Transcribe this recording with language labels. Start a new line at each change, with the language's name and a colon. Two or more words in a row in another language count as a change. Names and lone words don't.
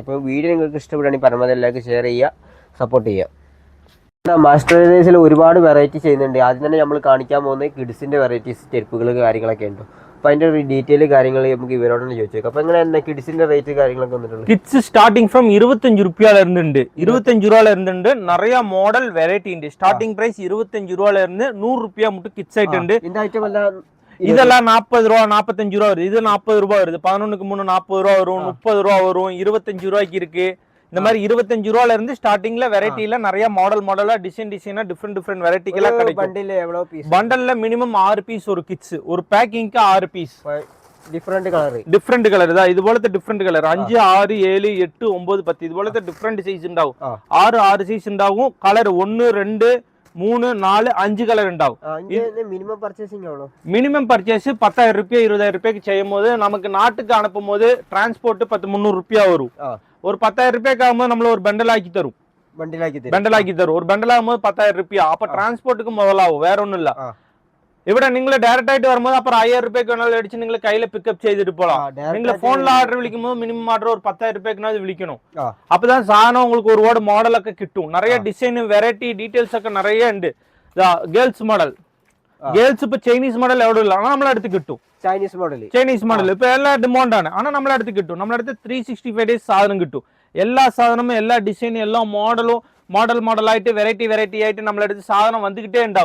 Malayalam: അപ്പോൾ വീഡിയോ നിങ്ങൾക്ക് ഇഷ്ടപ്പെടുകയാണെങ്കിൽ പരമാവധി എല്ലാവർക്കും ഷെയർ ചെയ്യുക, സപ്പോർട്ട് ചെയ്യുക. മാസ്റ്റർ ട്രേഡേഴ്സിൽ ഒരുപാട് വെറൈറ്റി ചെയ്യുന്നുണ്ട്. ആദ്യം തന്നെ നമ്മൾ കാണിക്കാൻ പോകുന്നത് കിഡ്സിൻ്റെ വെറൈറ്റീസ് ചെരുപ്പുകൾ കാര്യങ്ങളൊക്കെ ഉണ്ട്. അപ്പോൾ അതിൻ്റെ ഡീറ്റെയിൽ കാര്യങ്ങൾ നമുക്ക് ഇവരോട് തന്നെ ചോദിച്ചേക്കാം. അപ്പോൾ എങ്ങനെ എന്താ കിഡ്സിൻ്റെ റേറ്റ് കാര്യങ്ങളൊക്കെ വന്നിട്ടുള്ളത്?
English: kids starting from
Tamil: 25 ரூபாயில இருந்து 25 ரூபாயில இருந்து நிறைய மாடல் வெரைட்டி ഉണ്ട്.
English: starting price
Tamil: 25 ரூபாயில இருந்து 100 ரூபாய் மட்டும் கிட்ஸ் ஆயிட்டு ഉണ്ട്. இந்த ஐட்டம் எல்லாம் இதெல்லாம் 40 ரூபா, 45 ரூபா வருது. இது 40 ரூபாய் வருது. 11க்கு 3 40 ரூபா வரும், 30 ரூபா வரும், 25 ரூபாய்க்கு இருக்கு. இந்த மாதிரி 25 ரூபாயில இருந்து ஸ்டார்டிங்ல வெரைட்டில நிறைய மாடலா டிசைனா
English: different varieties
Tamil: கிடைக்கும். பண்டில் எவ்வளவு பீஸ்? பண்டல்ல மினிமம் 6 பீஸ் ஒரு கிட்ஸ், ஒரு பேக்கிங்க்கு 6 பீஸ்.
English: different colour
Malayalam: ഇതാ ഇതുപോലത്തെ
English: different colour
Malayalam: 5, 6, 7, 8, 9, 10 ഇതുപോലത്തെ
English: different size
Malayalam: ഉണ്ടാവും. 6 സൈസ് ഉണ്ടാവും. കളർ 1, 2, 3, 4, 5 കളർ ഉണ്ടാവും.
English: minimum purchase
Malayalam: 10,000 രൂപ 20,000 രൂപയ്ക്ക് ചെയ്യുമ്പോൾ നമുക്ക് നാട്ടിലേക്ക് അனுப்புമ്പോൾ ട്രാൻസ്പോർട്ട് 300 രൂപ വരും.
Tamil: ஒரு 10,000 ரூபாய்க்கு ஆகும்போது நம்மள ஒரு பண்டலாக்கி தரும். ஒரு பண்டல் ஆகும்போது 10,000 ரூபாய். அப்ப டிரான்ஸ்போர்ட்டுக்கு முதலாகும், வேற ஒண்ணும் இல்ல.
Malayalam: ഇവിടെ നിങ്ങൾ ഡയറക്റ്റ് ആയിട്ട് വരുമ്പോൾ അപ്പുറം 5,000 രൂപയ്ക്ക് വേണമെങ്കിൽ അടിച്ച് നിങ്ങൾ കയ്യിൽ പിക്കപ്പ് ചെയ്തിട്ട് പോകാം. നിങ്ങൾ ഫോണിൽ ഓർഡർ വിളിക്കുമ്പോൾ
English: minimum order
Malayalam: ഒരു 10,000 രൂപയ്ക്ക് വിളിക്കണം.
Tamil: அப்பதான் சாதனம் உங்களுக்கு ஒருபாடு மாடல் ഒക്കെ കിട്ടും. நிறைய
English: design variety details
Tamil: ഒക്കെ நிறைய ഉണ്ട്.
English: girls model,
Malayalam: ഗേൾസ് ഇപ്പൊ
English: Chinese model
Malayalam: എവിടെ ഇല്ല, ആണോ നമ്മളെ അടുത്ത് കിട്ടും.
English: Chinese model
Malayalam: ഇപ്പൊ എല്ലാ ഡിമാൻഡാണ്, ആണോ നമ്മളെ അടുത്ത് കിട്ടും. നമ്മളെ അടുത്ത് 365 ഡേയ്സ് സാധനം കിട്ടും. എല്ലാ സാധനവും എല്ലാ ഡിസൈനും എല്ലാ മോഡലായിട്ട് വെറൈറ്റി ആയിട്ട് നമ്മളെ അടുത്ത് സാധനം വന്നിട്ടേ ഉണ്ടാവും.